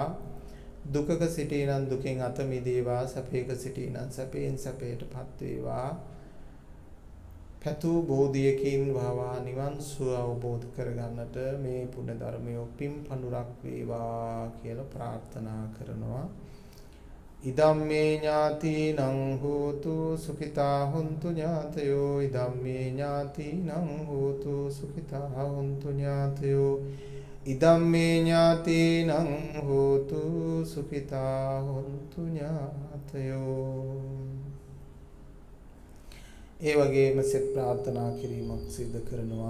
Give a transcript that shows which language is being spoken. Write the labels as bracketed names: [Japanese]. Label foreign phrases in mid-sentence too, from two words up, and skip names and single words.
[Sinhala] දුකක සිටිනන් දුකෙන් අත මිදේවා, සැපයක සිටිනන් සැපයෙන් සැපයටපත් වේවා. පැතු බෝධියකින් වහවා නිවන් සුව අවබෝධ කරගන්නට මේ පුණ්‍ය ධර්මය පින් පඳුරක් වේවා කියලා ප්‍රාර්ථනා කරනවා. [Pali] ඉදම්මේ ඥාතිනං හෝතු සුඛිතා හුන්තු ඥාතයෝ. ඉදම්මේ ඥාතිනං හෝතු සුඛිතා හුන්තු ඥාතයෝ. ඉදම්මේ ඥාතිනං හෝතු සුඛිතා හුන්තු ඥාතයෝ. [Sinhala] ඒ වගේම සෙත් ප්‍රාර්ථනා කිරීමක් සිදු කරනවා.